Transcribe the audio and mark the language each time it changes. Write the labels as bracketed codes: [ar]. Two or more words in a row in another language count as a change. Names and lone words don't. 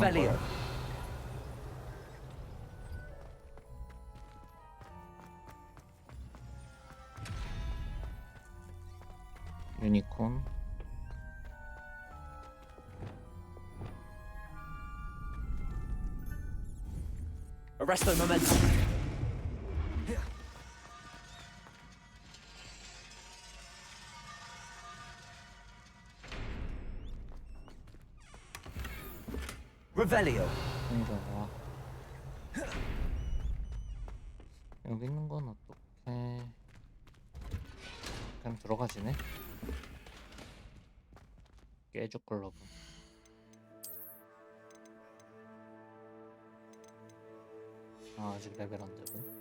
[en] Revelio. [ko] 거야. 유니콘. [en] Arresto momentum. Revelio. [ko] 그림자와. 여기 있는 건 어떻게 그냥 들어가지네? 깨죽 글러브. 아, 아직 레벨 안 되고.